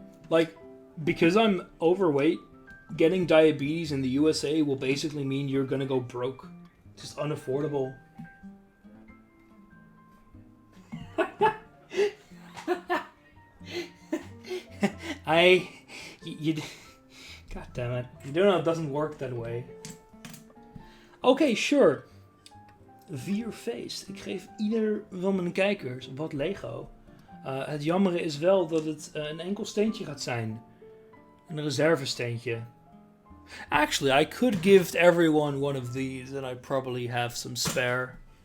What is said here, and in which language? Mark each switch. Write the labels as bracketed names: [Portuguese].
[English] Like, because I'm overweight, getting diabetes in the USA will basically mean you're gonna go broke. Just unaffordable. God damn it. You don't know it doesn't work that way. Oké, sure. 4 feest. [Dutch] Ik geef ieder van mijn kijkers wat Lego. Het jammere is wel dat het een enkel steentje gaat zijn. Een reservesteentje. [English] Actually, I could give everyone one of these and I probably have some spare.